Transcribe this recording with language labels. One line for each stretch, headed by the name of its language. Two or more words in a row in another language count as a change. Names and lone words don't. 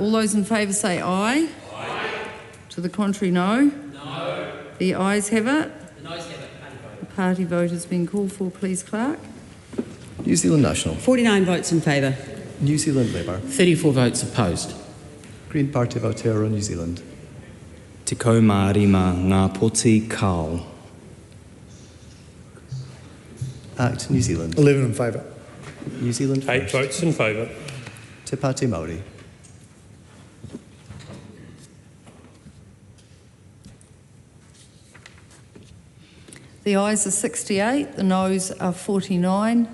English: All those in favour say aye. Aye. To the contrary, no. No. The ayes have it. The noes have it. The party vote has been called for. Please, Clerk. New Zealand National. 49 votes in favour. New Zealand Labour. 34 votes opposed. Green Party of Aotearoa, New Zealand.
Māori: Te kaumārima ngā poti kao.
English: Act New Zealand. 11 in favour. New Zealand 8 First. votes in favour. Te Pāti Māori. The ayes are 68, the noes are 49.